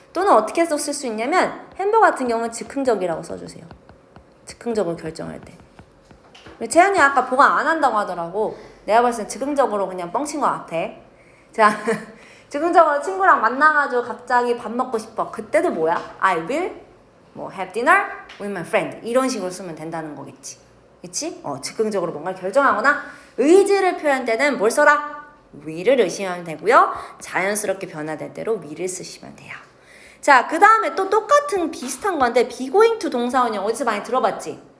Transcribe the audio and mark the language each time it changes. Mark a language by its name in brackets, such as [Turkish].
[Korean] 또는 어떻게 해서 쓸 수 있냐면 햄버거 같은 경우는 즉흥적이라고 써주세요. 즉흥적으로 결정할 때. 채연이 아까 보강 안 한다고 하더라고. 내가 봤을 땐 즉흥적으로 그냥 뻥친 것 같아. 자, 즉흥적으로 친구랑 만나가지고 갑자기 밥 먹고 싶어. 그때도 뭐야? [English] I will 뭐 have dinner with my friend. [Korean] 이런 식으로 쓰면 된다는 거겠지. 그치? 즉흥적으로 뭔가를 결정하거나 의지를 표현할 때는 뭘 써라? will을 의심하면 되고요. 자연스럽게 변화될 대로 will을 쓰시면 돼요. 자, 그 다음에 또 똑같은 비슷한 건데 be going to 동사원형 어디서 많이 들어봤지?